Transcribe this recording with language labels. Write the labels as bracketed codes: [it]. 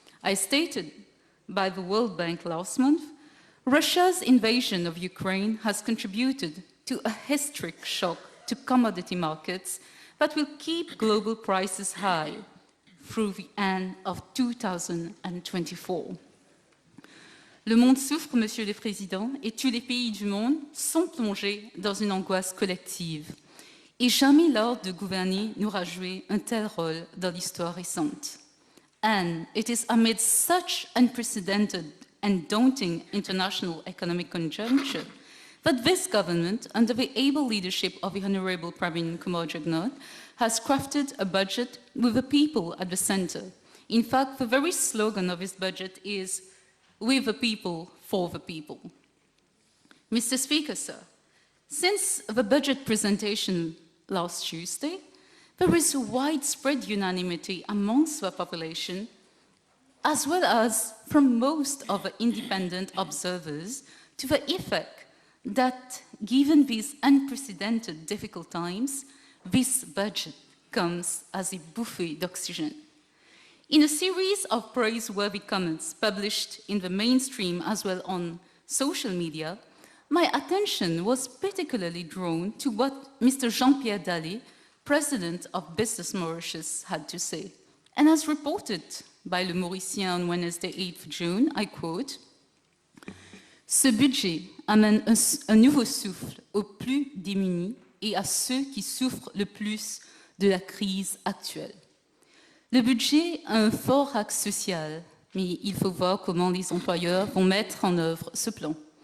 [en] As stated by the World Bank last month, Russia's invasion of Ukraine has contributed to a historic shock to commodity markets that will keep global prices high through the end of 2024. [fr] Le monde souffre, Monsieur le Président, et tous les pays du monde sont plongés dans une angoisse collective. Et jamais l'art de gouverner n'aura joué un tel rôle dans l'histoire récente. [en] And it is amid such unprecedented and daunting international economic conjuncture that this government, under the able leadership of the Honourable Pravin Kumar Jugnauth, has crafted a budget with the people at the centre. In fact, the very slogan of this budget is "With the people, for the people." Mr. Speaker, sir, since the budget presentation last Tuesday, there is widespread unanimity amongst the population, as well as from most of the independent observers, to the effect that, given these unprecedented difficult times, this budget comes as a buffet d'oxygen. In a series of praiseworthy comments published in the mainstream as well on social media, my attention was particularly drawn to what Mr. Jean-Pierre Daly, President of Business Mauritius, had to say. And as reported by Le Mauricien on Wednesday 8 June, I quote, [fr] "Ce budget amène un nouveau souffle aux plus démunis et à ceux qui souffrent le plus de la crise actuelle. Le budget a un fort axe social, mais il faut voir comment les employeurs vont mettre en œuvre ce plan.